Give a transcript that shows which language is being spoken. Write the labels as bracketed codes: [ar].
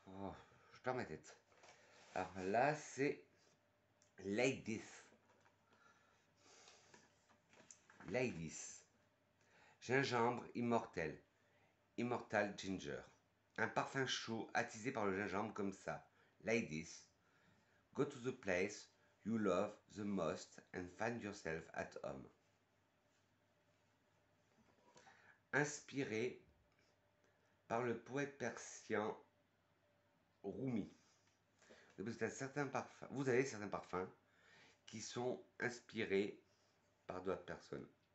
[fr] Oh, je perds ma tête. Alors là, c'est Ladies. Ladies. Gingembre immortel. [en] Immortal Ginger. [fr] Un parfum chaud attisé par le gingembre comme ça. Ladies. [en] Go to the place you love the most and find yourself at home. [fr] Inspiré par le poète persien Rumi. Vous avez certains parfums qui sont inspirés par d'autres personnes.